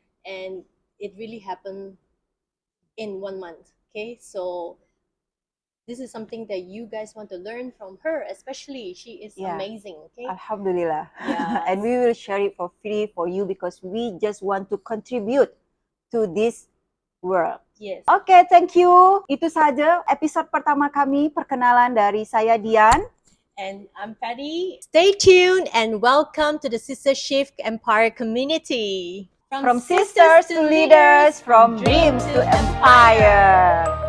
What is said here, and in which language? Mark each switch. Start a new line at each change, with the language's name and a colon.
English: And it really happened in 1 month. Okay, so this is something that you guys want to learn from her, especially she is amazing. Okay,
Arabic: Alhamdulillah.
English: Yes. And we will share it for free for you because we just want to contribute to this world. Yes. Oke, thank you.
Indonesian: Itu saja episode pertama kami, perkenalan dari saya Dian.
English: And I'm Patty. Stay tuned and welcome to the Sister Shift Empire community. From sisters to leaders, from dreams to empire.